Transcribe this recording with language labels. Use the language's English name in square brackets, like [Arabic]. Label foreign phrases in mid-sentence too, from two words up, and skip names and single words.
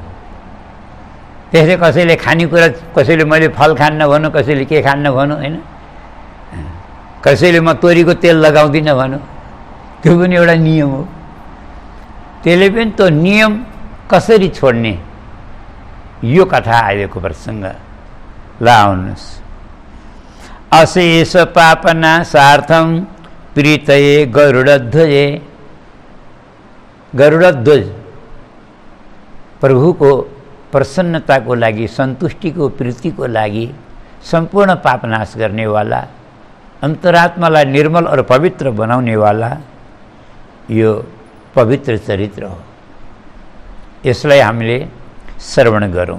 [Nepali] त्यसले कसैले खानेकुरा, कसैले मैले फल खान्न भनौँ, कसैले के खान्न भनौँ, होइन? कसैले म तोरीको तेल लगाउँदिनँ भनौँ, त्यो पनि एउटा नियम हो। त्यसले पनि त्यो नियम कसरी छोड्ने, यो कथा आएको प्रसङ्ग ल आउनुहोस्। [Sanskrit] अशेष पापना सार्थम प्रीतये गरुडध्वजे। [Nepali] गरुडध्वज प्रभुको प्रसन्नताको लागि, सन्तुष्टिको, प्रीतिको लागि सम्पूर्ण पाप नाश गर्नेवाला, अन्तरात्मालाई निर्मल और पवित्र बनाउनेवाला यो पवित्र चरित्र हो। यसलाई हामीले श्रवण गरौँ।